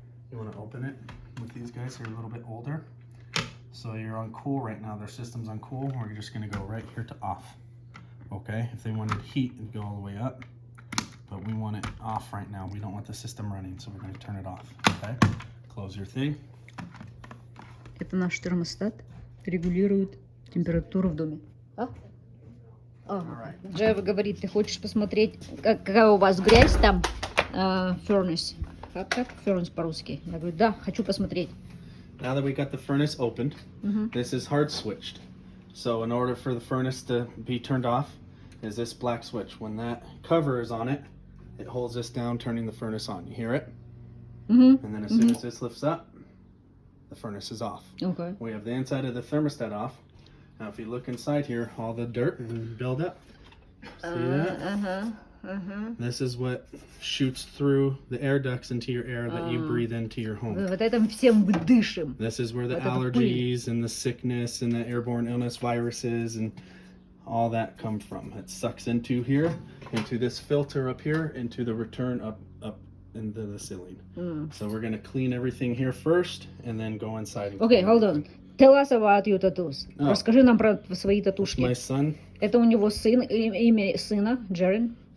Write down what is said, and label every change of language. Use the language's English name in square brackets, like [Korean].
[English] You want to open it with these guys who are a little bit older. So you're on cool right now. Their system's on cool. We're just going to go right here to off. Okay? If they wanted heat, it'd go all the way up. But we want it off right now. We don't want the system running, so we're going to turn it off. Okay? Close your thing. [Russian] Это наш термостат. Регулирует температуру в доме. Джефф говорит, ты хочешь посмотреть, какая у вас грязь там? [English] Furnace. [Russian] Как furnace по-русски? Я говорю, да, хочу посмотреть. [English] Now that we got the furnace opened, this is hard switched. So in order for the furnace to be turned off, is this black switch. When that cover is on it, it holds this down, turning the furnace on. You hear it? And then as soon as this lifts up, the furnace is off. Okay. We have the inside of the thermostat off. Now if you look inside here, all the dirt and build up. See that? This is what shoots through the air ducts into your air that you breathe into your home. [Russian] Вот этим всем дышим. [English] This is where the allergies and the sickness and the airborne illness viruses and all that come from. It sucks into here, into this filter up here, into the return up into the ceiling. So we're going to clean everything here first and then go inside. Okay, hold on. Tell us about your tattoos. [Russian] Расскажи нам про свои татушки. [English] My son. [Russian] Это у него сын, имя сына, Джерен.